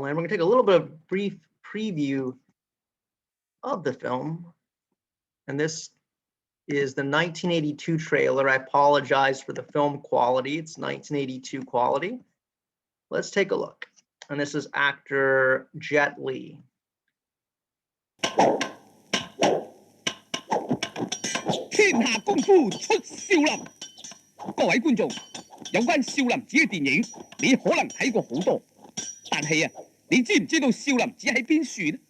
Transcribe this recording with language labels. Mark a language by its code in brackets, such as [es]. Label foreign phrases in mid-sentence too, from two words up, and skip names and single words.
[en] We're going to take a little bit of brief preview of the film. And this is the 1982 trailer. I apologize for the film quality. It's 1982 quality. Let's take a look. And this is actor Jet Li. [yue] 天下功夫出少林，各位觀眾，有關少林寺嘅電影，你可能睇過好多，但係啊，你知唔知道少林寺喺邊處呢？